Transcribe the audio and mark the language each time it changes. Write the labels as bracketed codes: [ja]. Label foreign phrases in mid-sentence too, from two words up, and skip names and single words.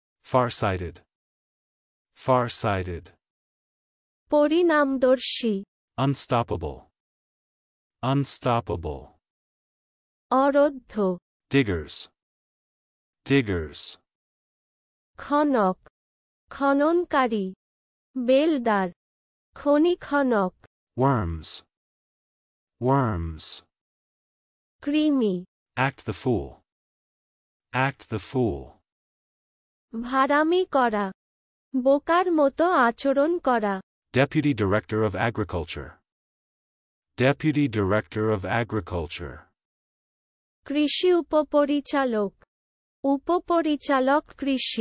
[en] Farsighted. Farsighted. [bn] পরিণামদর্শী, [en] Unstoppable. Unstoppable. [bn] অরোধ্য, [en] Diggers. Diggers. [bn] খনক, খননকারী, বেলদার, খনি খনক, [en] Worms. Worms. [bn] কৃমি, [en] Act the fool. Act the fool. [bn] ভাড়ামি করা, বোকার মতো আচরণ করা, [en] Deputy Director of Agriculture. Deputy Director of Agriculture. [bn] কৃষি উপপরিচালক, উপপরিচালক কৃষি,